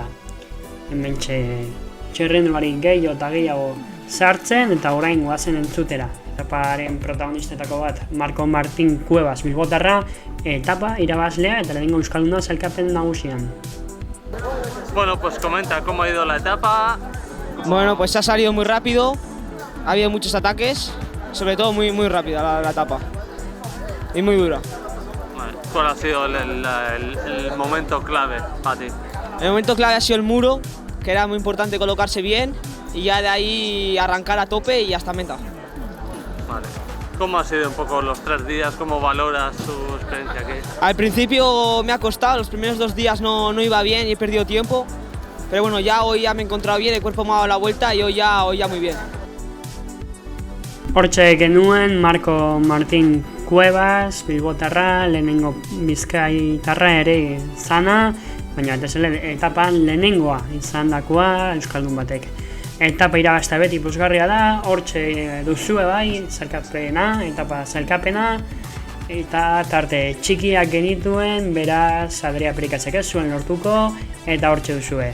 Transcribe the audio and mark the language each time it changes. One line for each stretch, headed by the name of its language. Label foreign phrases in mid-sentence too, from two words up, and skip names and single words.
Basque: Hementxe txerrendulari gehiago eta gehiago sartzen eta orain goazen entzutera. Etaparen protagonistetako bat, Marko Martin Cuevas bilbotarra, etapa irabazlea eta lehenengo euskalduna sailkapen nagusian.
Spanish: Bueno, pues comenta cómo ha ido la etapa. Bueno, pues ha salido muy rápido, ha habido muchos ataques, sobre todo muy rápida la etapa y muy dura. Vale. ¿Cuál ha sido el momento clave para ti? El momento clave ha sido el muro, que era muy importante colocarse bien y ya de ahí arrancar a tope y hasta meta. Vale. ¿Cómo ha sido un poco los 3 días? ¿Cómo valoras tu experiencia aquí? Al principio me ha costado, los primeros 2 días no iba bien y he perdido tiempo, pero bueno, hoy ya me he encontrado bien, el cuerpo me ha dado la vuelta y hoy ya muy bien.
Basque: Hortxe genuen Marko Martin Cuevas bilbotarra, lehenengo bizkaitarra ere zana, baina etapan lehenengoa izan dakoa euskaldun batek. Etapa irabazta beti plusgarria da, hortxe duzue bai, etapa zailkapena, eta tarte txikiak genituen, beraz Adria Perikasek ez zuen lortuko, eta hortxe duzue.